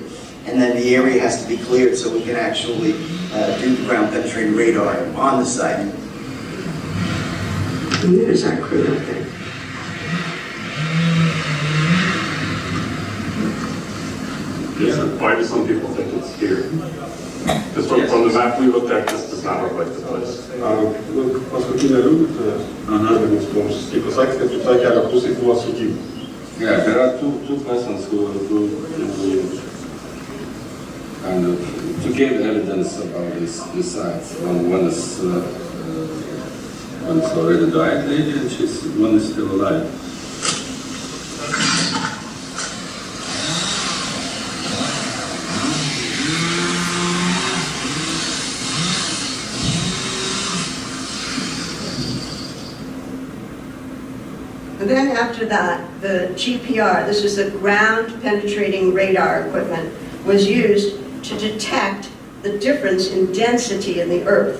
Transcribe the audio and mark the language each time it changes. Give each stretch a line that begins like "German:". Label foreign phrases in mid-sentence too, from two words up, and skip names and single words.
English: And then the area has to be cleared so we can actually do the ground penetrating radar on the site. And there's our crew, I think. Yes, why do some people think it's here? Because from the map we looked at, this does not look like the place.
Lithuanian: Paskutinė liūdė, mums kaip pasakė, kad tą kelio pusė buvo sudžiūvę.
English: Yeah, there are two persons who kind of to give evidence about these sites. One is already died lady, and one is still alive. And then after that, the GPR, this is the ground penetrating radar equipment, was used to detect the difference in density in the earth.